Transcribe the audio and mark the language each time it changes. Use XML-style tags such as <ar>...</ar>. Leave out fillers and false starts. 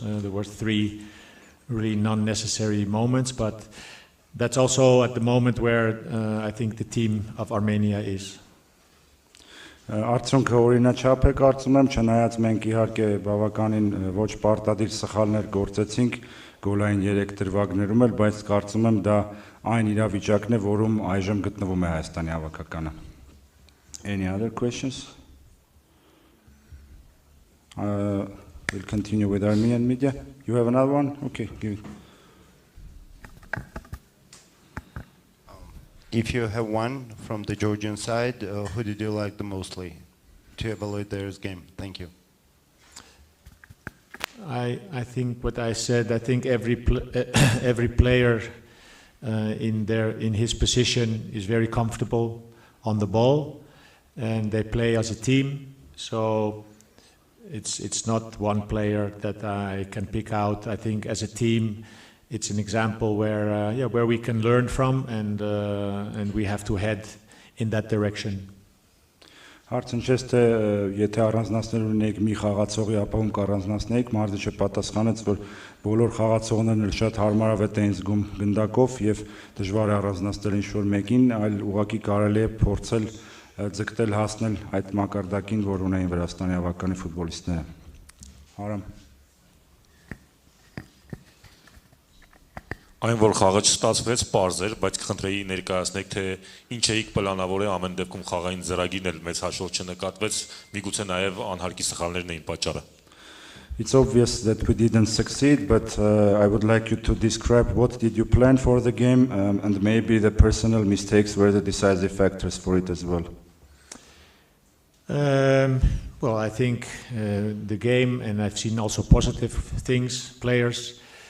<en>There were 3 really non-necessary moments, but that's also at the moment where I think the team of Armenia is.</en> <hy>Արդյունքը օրինաչափ է կարծում եմ, չնայած մենք իհարկե բավականին ոչ պարտադիր սխալներ գործեցինք գոլային 3 դրվագներում էլ, բայց կարծում եմ դա այն իրավիճակն է, որում այժմ գտնվում է Հայաստանի հավաքականը։</hy> <en>Any other questions? We'll continue with Armenian media. You have another one? Okay, give it. If you have one from the Georgian side, who did you like the mostly to evaluate their game? Thank you. I think what I said. I think every player in his position is very comfortable on the ball, and they play as a team. So it's not one player that I can pick out. I think as a team, it's an example where we can learn from, and we have to head in that direction.</en> <hy>Հարցն չէ, թե եթե առանձնացնել ունենք մի խաղացողի, ապա ում կառանձնացնենք, Մարզիչը պատասխանեց, որ բոլոր խաղացողներն էլ շատ հարմարավետ էին զգում գնդակով եւ դժվար է առանձնացնել ինչ-որ մեկին, այլ ուղղակի կարելի է փորձել ձգտել հասնել այդ մակարդակին, որ ունեին Վրաստանի հավաքականի ֆուտբոլիստները։ Արամ Այն որ խաղը չստացվեց, պարզ էր, բայց կխնդրեի ներկայացնեք, թե ինչ էիք պլանավորել ամեն դեպքում խաղային ծրագիրն էլ մեծ հաշվով չնկատվեց, միգուցե նաև անհարկի սխալներն էին պատճառը։</hy> <en>It's obvious that we didn't succeed, but I would like you to describe what did you plan for the game, and maybe the personal mistakes were the decisive factors for it as well. Well, I think the game, and I've seen also positive things, players.</en>